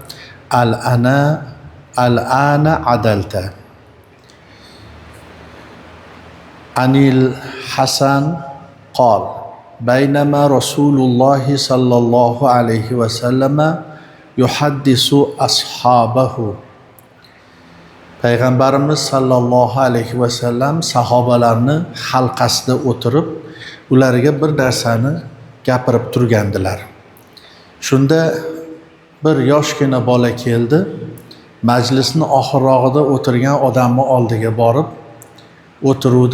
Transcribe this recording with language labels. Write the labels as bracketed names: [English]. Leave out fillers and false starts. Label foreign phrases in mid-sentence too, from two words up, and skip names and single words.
[Arabic] الآن عدلت. عن الحسن قال بينما رسول الله صلى الله عليه وسلم يحدث أصحابه. [Uzbek] Payg'ambarimiz [Arabic] صلى الله عليه وسلم [Uzbek] sahobalarni halqasida o'tirib, ularga bir narsani gapirib turgandilar. Shunda bir yoshgina bola keldi, majlisni oxirrog'ida o'tirgan odamning oldiga borib o'tiruvdi.